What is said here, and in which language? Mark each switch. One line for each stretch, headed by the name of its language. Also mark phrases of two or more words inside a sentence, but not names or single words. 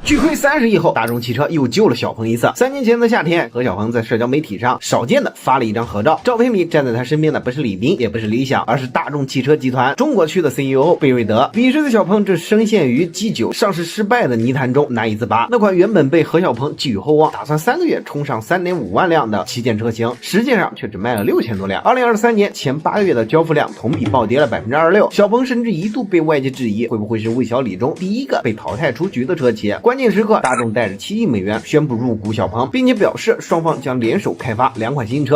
Chinese: 巨虧30億後，大眾汽車又救了小鹏一次。3年前的夏天，何小鹏在社交媒体上少見的发了一张合照，照片裡站在他身邊的不是李斌，也不是理想，而是大众汽车集团中国区的 CEO 貝瑞德。彼时的小鹏正深陷于 G9 上市失敗的泥潭中难以自拔。那款原本被何小鹏寄予厚望，打算3个月冲上 3.5 万輛的旗舰車型，實際上卻只賣了6000多輛。2023年前8個月的交付量同比暴跌了 26%， 小鵬甚至一度被外界質疑會不會是魏小李中第一個被淘汰出局的車企。關鍵時刻，大眾帶着7億美元宣布入股小鵬，並且表示雙方將聯手開發2款新車。